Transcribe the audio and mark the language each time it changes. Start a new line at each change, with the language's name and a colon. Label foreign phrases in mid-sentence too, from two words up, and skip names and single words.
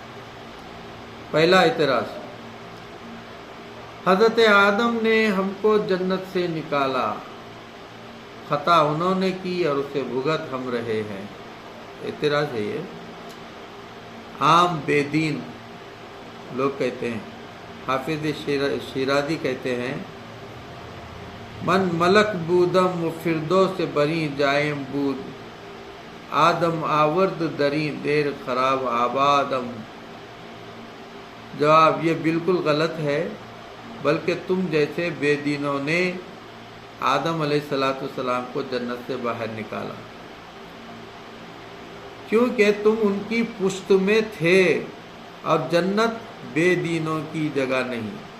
Urdu: پہلا اعتراض، حضرت آدم نے ہم کو جنت سے نکالا، خطا انہوں نے کی اور اسے بھگت ہم رہے ہیں۔ اعتراض ہے یہ۔ عام بے دین لوگ کہتے ہیں، حافظ شیرازی کہتے ہیں،
Persian: من ملک بودم و فردوس بری جائم بود، آدم آورد دری دیر خراب آبادم۔
Urdu: جواب، یہ بالکل غلط ہے، بلکہ تم جیسے بے دینوں نے آدم علیہ السلام کو جنت سے باہر نکالا، کیونکہ تم ان کی پشت میں تھے اور جنت بے دینوں کی جگہ نہیں۔